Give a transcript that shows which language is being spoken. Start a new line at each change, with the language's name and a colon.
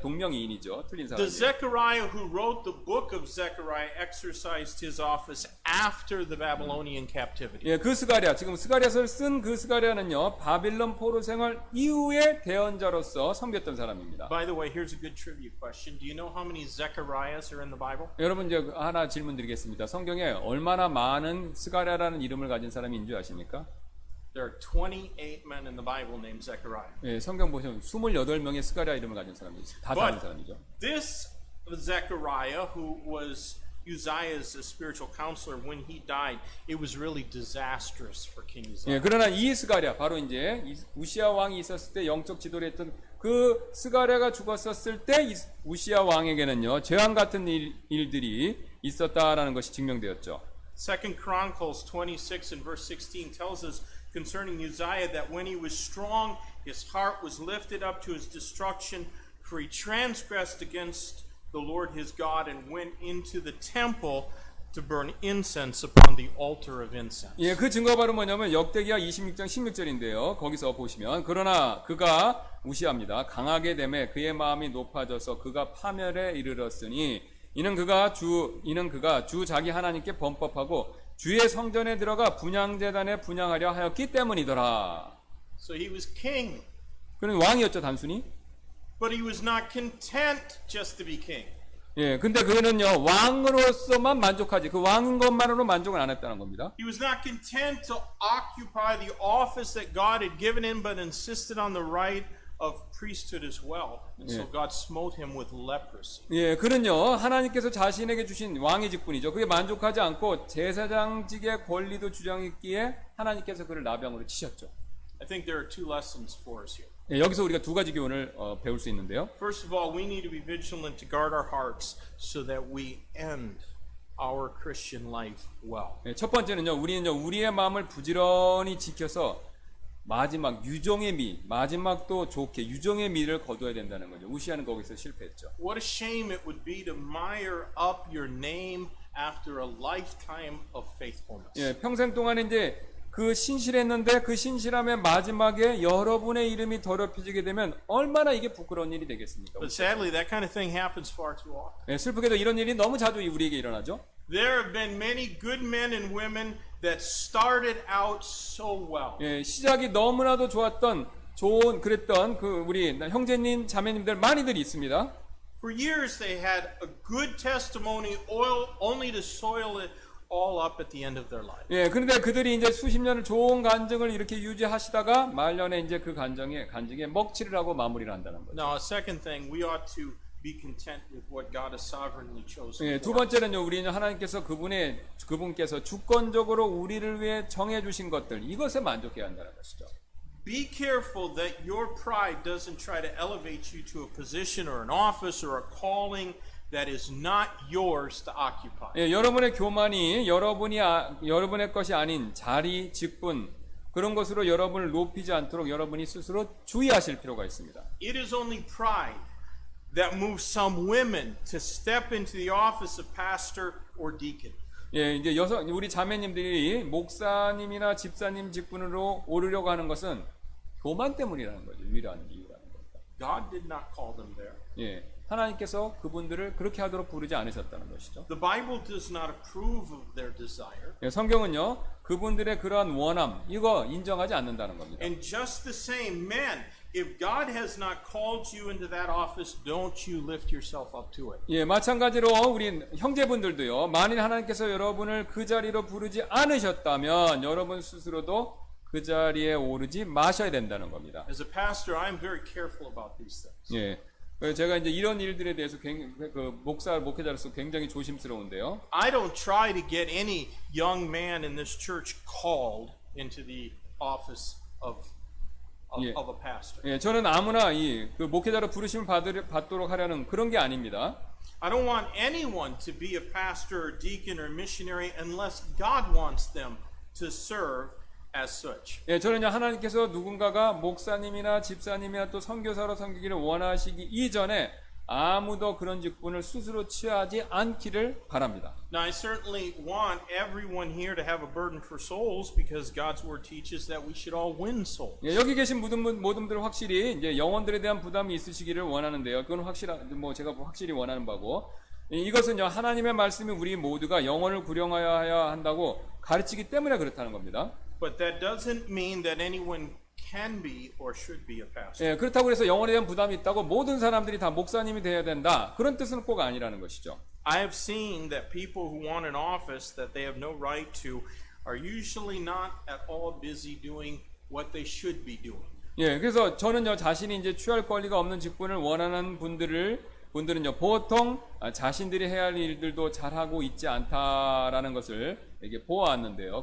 Korean: 동명이인이죠. 틀린
English: The Zechariah who wrote the book of Zechariah exercised his office after the Babylonian captivity.
Korean: 예, 그 스가랴, 지금 스가랴서를 쓴 그 스가랴는요, 바빌론 포로 생활 이후에 대언자로서 섬겼던 사람입니다.
English: By the way, here's a good trivia question. Do you know how many Zechariahs are in the Bible?
Korean: 여러분 이제 하나 질문 드리겠습니다. 성경에 얼마나 많은 스가랴라는 이름을 가진 사람이 있는 줄 아십니까?
English: There are 28 men in the Bible named Zechariah.
Korean: 예, 성경 보시면 28명의 스가랴 이름을 가진 사람이 있어요. 다 다른 사람이죠.
English: This Zechariah, who was Uzziah's spiritual counselor when he died, it was really disastrous for King Uzziah.
Korean: 예, 그러나 이 스가랴 바로 이제 우시아 왕이 있었을 때 영적 지도를 했던 그 스가랴가 죽었었을 때 우시아 왕에게는요 재앙 같은 일들이 있었다라는 것이 증명되었죠.
English: Second Chronicles 26 and verse 16 tells us concerning Uzziah that when he was strong, his heart was lifted up to his destruction, for he transgressed against the Lord his God and went into the temple to burn incense upon the altar of incense.
Korean: 예, 그 증거가 바로 뭐냐면 역대기하 26장 16절인데요. 거기서 보시면 그러나 그가 우시아입니다. 강하게 되매 그의 마음이 높아져서 그가 파멸에 이르렀으니 이는 그가 주 자기 하나님께 범법하고 주의 성전에 들어가 분향제단에 분향하려 하였기 때문이더라.
English: So he was king,
Korean: 그는 왕이었죠, 단순히.
English: but he was not content just to be king.
Korean: 예, 근데 그는요 왕으로서만 만족하지 그 왕인 것만으로 만족을 안 했다는 겁니다.
English: He was not content to occupy the office that God had given him, but insisted on the right of priesthood as well. And so God smote him with leprosy.
Korean: 예, 그는요 하나님께서 자신에게 주신 왕의 직분이죠. 그게 만족하지 않고 제사장직의 권리도 주장했기에 하나님께서 그를 나병으로 치셨죠.
English: I think there are two lessons for us here.
Korean: 예, 여기서 우리가 두 가지 교훈을 배울 수 있는데요.
English: First of all, we need to be vigilant to guard our hearts so that we end our Christian life well.
Korean: 예, 첫 번째는요, 우리는요 우리의 마음을 부지런히 지켜서 마지막 유종의 미, 마지막도 좋게 유종의 미를 거둬야 된다는 거죠. 우시아는 거기서 실패했죠.
English: What a shame it would be to mire up your name after a lifetime of faithfulness.
Korean: 예, 평생 동안에 이제 그 신실했는데 그 신실함의 마지막에 여러분의 이름이 더럽혀지게 되면 얼마나 이게 부끄러운 일이 되겠습니까?
English: But sadly, that kind of thing happens far too often.
Korean: 예, 슬프게도 이런 일이 너무 자주 우리에게 일어나죠.
English: There have been many good men and women that started out so well.
Korean: 예, 시작이 너무나도 좋았던 그랬던 그 우리 형제님 자매님들 많이들 있습니다.
English: For years they had a good testimony, only to soil it all up at the end of their life.
Korean: 예, 그런데 그들이 이제 수십 년을 좋은 간증을 이렇게 유지하시다가 말년에 이제 그 간증에 먹칠을 하고 마무리를 한다는 거죠.
English: Now, a second thing, we ought to be content with what God has sovereignly chosen.
Korean: 예, 두
English: for us.
Korean: 번째는요, 우리는 하나님께서 그분께서 주권적으로 우리를 위해 정해 주신 것들 이것에 만족해야 한다는 것이죠.
English: Be careful that your pride doesn't try to elevate you to a position or an office or a calling that is not yours to occupy.
Korean: 예, 여러분의 교만이 여러분의 것이 아닌 자리, 직분 그런 것으로 여러분을 높이지 않도록 여러분이 스스로 주의하실 필요가 있습니다.
English: It is only pride that moves some women to step into the office of pastor or deacon.
Korean: 예, 이제 우리 자매님들이 목사님이나 집사님 직분으로 오르려고 하는 것은 교만 때문이라는 거죠. 유일한 이유라는 겁니다.
English: God did not call them there.
Korean: 예, 하나님께서 그분들을 그렇게 하도록 부르지 않으셨다는 것이죠.
English: The Bible does not approve of their desire.
Korean: 예, 성경은요 그분들의 그러한 원함 이거 인정하지 않는다는 겁니다.
English: And just the same, men, if God has not called you into that office, don't you lift yourself up to it.
Korean: 예, 마찬가지로 우리 형제분들도요. 만일 하나님께서 여러분을 그 자리로 부르지 않으셨다면 여러분 스스로도 그 자리에 오르지 마셔야 된다는 겁니다.
English: As a pastor, I'm very careful about these things.
Korean: 예. 그래서 제가 이제 이런 일들에 대해서 목회자로서 굉장히 조심스러운데요.
English: I don't try to get any young man in this church called into the office of Yeah. a pastor.
Korean: 예, 저는 아무나 그 목회자로 부르심을 받도록 하려는 그런 게 아닙니다.
English: I don't want anyone to be a pastor or deacon or missionary unless God wants them to serve as such.
Korean: 예, 저는요 하나님께서 누군가가 목사님이나 집사님이나 또 선교사로 섬기기를 원하시기 이전에 아무도 그런 직분을 스스로 취하지 않기를 바랍니다.
English: Now, I certainly want everyone here to have a burden for souls because God's word teaches that we should all win souls.
Korean: 예, 여기 계신 모든 분들 확실히 이제 영혼들에 대한 부담이 있으시기를 원하는데요. 그건 제가 확실히 원하는 바고 이것은요 하나님의 말씀이 우리 모두가 영혼을 구령하여야 한다고 가르치기 때문에 그렇다는 겁니다.
English: But that doesn't mean that anyone can be or should be a pastor.
Korean: 예, 그렇다고 해서 영혼에 대한 부담이 있다고 모든 사람들이 다 목사님이 되어야 된다. 그런 뜻은 꼭 아니라는 것이죠.
English: I have seen that people who want an office that they have no right to are usually not at all busy doing what they should be doing.
Korean: 예, 그래서 저는요 자신이 이제 취할 권리가 없는 직분을 원하는 분들은요 보통 자신들이 해야 할 일들도 잘하고 있지 않다라는 것을 이게 보아왔는데요.